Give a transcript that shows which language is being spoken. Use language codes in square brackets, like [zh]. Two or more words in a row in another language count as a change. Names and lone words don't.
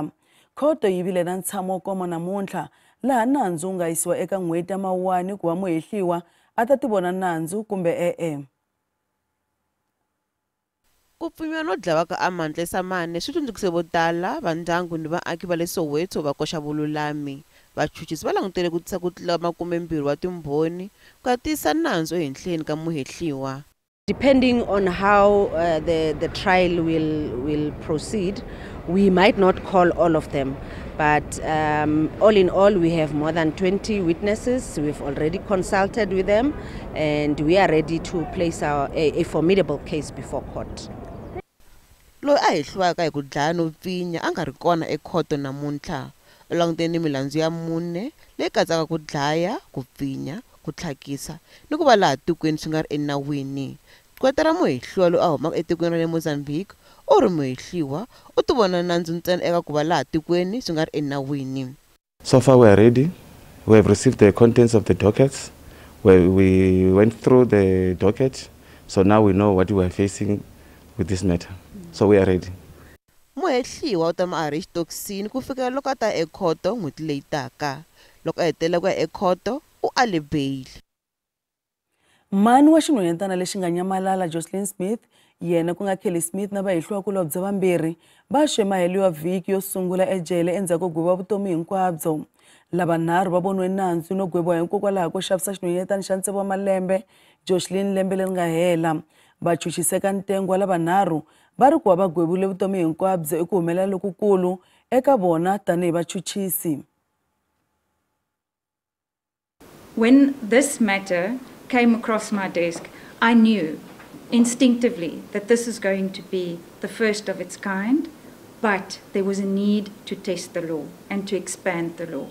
[ts] Khoto yi vile na ntshamo wo koma namuntlha laha nandzu wu nga yisiwa eka n'hweti ya Mawuwani ku va muhehliwa a ta tivona nandzu kumbe e-e. Ku pfimiwa no dlawa ka Amantle Smani swi tsundzuxe vo tala va ndyangu ni vaaki va le Soweto va koxa vululami. Vachuchisi va langutele ku tisa ku tlula 20 wa timbhoni ku tisa nandzu ehenhleni ka muhehliwa. [en] Depending on how the trial will proceed, we might not call all of them. But all in all, we have more than 20 witnesses. We've already consulted with them, and we are ready to place a formidable case before court. [ts] Loyi a hehliwaka hi ku dlaya no pfinya a nga ri kona ekhoto namuntlha. U langutene milandzu ya mune leyi katsaka ku dlaya, ku pfinya, ku tlhakisa ni ku va laha tikweni swi nga ri enawini. Kwata ra muhehliwa loyi a humaka etikweni ra le Mozambique u ri muhehliwa u tivona nandzu ntsena eka ku va laha tikweni swi nga ri enawini. [en] So far we are ready. We have received the contents of the dockets. We went through the docket, so now we know what we are facing with this matter. So we are ready. [ts] Muhehliwa u ta ma a ri xitokisini ku fikela loko a ta ekhoto n'hweti leyi taka. Loko a hetela ku ya ekhoto u ale bail. Mani wa xinhwanyatana lexi nga nyamalala Jocelyn Smith yena ku nga Kelly Smith na vahehliwakulobye vambirhi va xemaheliwa vhiki yo sungula ejele endzhaku ko gweviwa vutomi hinkwabyo. Lavanharhu va voniwe nandzu no gweviwa hikokwalaho ko xavisa xinhwanyatana xa ntsevu wa malembe Jocelyn lembe leri nga hela. Vachuchiseka ntengo wa lavanharhu va ri ku va gweviwile vutomi hinkwabyo i ku humelela lokukulu eka vona tanihi vachuchisi. [en] When this matter came across my desk, I knew instinctively that this is going to be the first of its kind, but there was a need to test the law and to expand the law.